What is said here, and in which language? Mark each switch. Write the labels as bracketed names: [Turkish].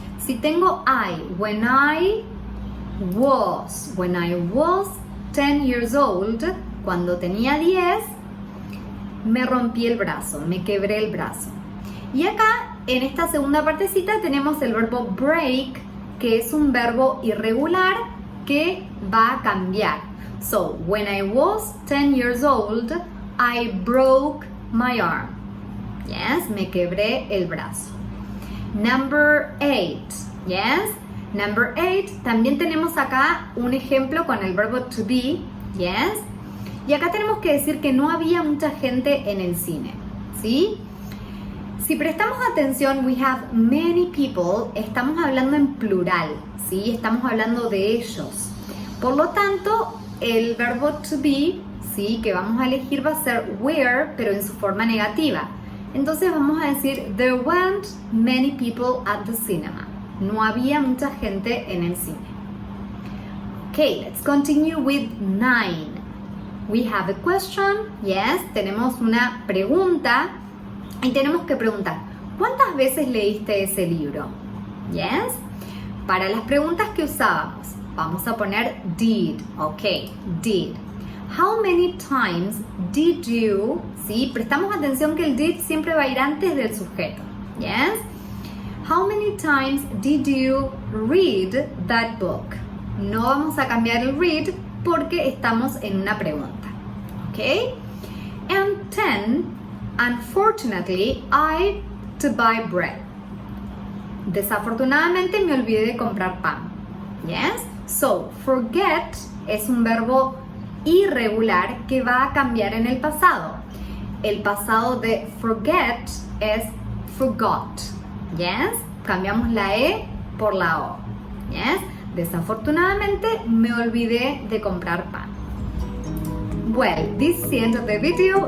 [Spanish] Si tengo [English] I, when I was 10 years old, [Spanish] cuando tenía 10, me rompí el brazo, me quebré el brazo. Y acá, en esta segunda partecita, tenemos el verbo break, que es un verbo irregular que va a cambiar. [English] So, when I was 10 years old, I broke my arm. [Spanish] Yes, me quebré el brazo. [English] Number 8. Yes, number 8. [Spanish] También tenemos acá un ejemplo con el verbo to be. Yes. Y acá tenemos que decir que no había mucha gente en el cine. ¿Sí? Si prestamos atención, [English] we have many people, [Spanish] estamos hablando en plural, ¿sí? Estamos hablando de ellos. Por lo tanto, el verbo to be, ¿sí? Que vamos a elegir va a ser were, pero en su forma negativa. Entonces vamos a decir, [English] there weren't many people at the cinema. [Spanish] No había mucha gente en el cine. [English] Okay, let's continue with 9. We have a question. [Spanish] Yes, tenemos una pregunta. Y tenemos que preguntar, ¿cuántas veces leíste ese libro? Yes. Para las preguntas que usábamos, vamos a poner did. [English] Ok, did. How many times did you? [Spanish] ¿Sí? Prestamos atención que el did siempre va a ir antes del sujeto. [English] Yes. How many times did you read that book? [Spanish] No vamos a cambiar el read porque estamos en una pregunta. [English] Ok. And 10. Unfortunately, I to buy bread. [Spanish] Desafortunadamente me olvidé de comprar pan. Yes? So, forget es un verbo irregular que va a cambiar en el pasado. El pasado de forget es forgot. Yes? Cambiamos la E por la O. Yes? Desafortunadamente me olvidé de comprar pan. [English] Well, this is the end of the video.